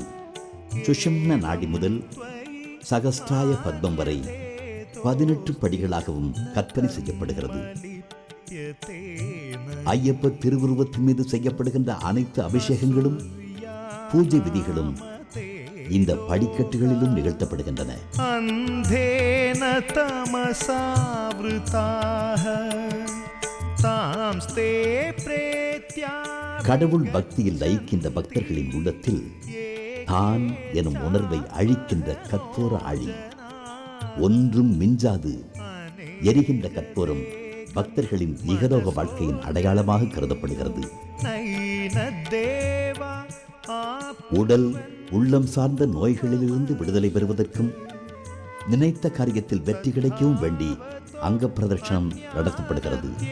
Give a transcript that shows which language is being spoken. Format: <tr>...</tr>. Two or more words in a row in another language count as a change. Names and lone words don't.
<ta>சுஷும்ன நாடி முதல் சகஸ்டாய பத்மம் வரை 18 படிகளாகவும் கற்பனை செய்யப்படுகிறது. ஐயப்ப திருவுருவத்தின் மீது செய்யப்படுகின்ற அனைத்து அபிஷேகங்களும் பூஜை விதிகளும் இந்த படிக்கட்டுகளிலும் நிகழ்த்தப்படுகின்றன.</ta> <sa>अन्धेन तमसावृताः तांस्ते प्रेत्या.</sa> <ta>கடவுள் பக்தியில் லயிக்கின்ற பக்தர்களின் உள்ளத்தில் தான் எனும் உணர்வை அழிக்கின்ற கற்பூர ஆழி, ஒன்றும் மிஞ்சாது எரிகின்ற கற்பூரம் பக்தர்களின் இகலோக வாழ்க்கையின் அடையாளமாக கருதப்படுகிறது. உடல் உள்ளம் சார்ந்த நோய்களிலிருந்து விடுதலை பெறுவதற்கும் நினைத்த காரியத்தில் வெற்றி கிடைக்கவும் வேண்டி அங்க பிரதட்சணம் நடத்தப்படுகிறது.</ta>